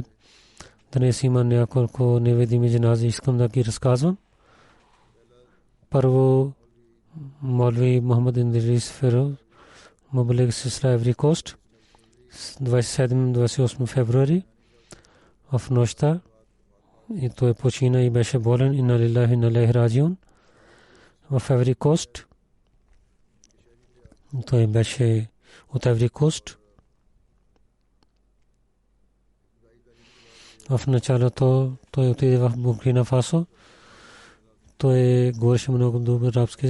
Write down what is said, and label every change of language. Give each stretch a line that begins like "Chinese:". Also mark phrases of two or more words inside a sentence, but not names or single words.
Bulgarian: Днес има няколко невидими джанази, искам да ги разказвам. Първо, Молви Мохамед Индрис Феро, Мублик Сисла Еври Кост, 27-28 февруари в нощта. И той почина и беше болен.
Arabic: إنا لله إنا إليه راجعون.
Bulgarian: В Еври Кост. Той беше от Еври Кост. В началото той отиде в Буркина Фасо. Той говореше много добър арабски.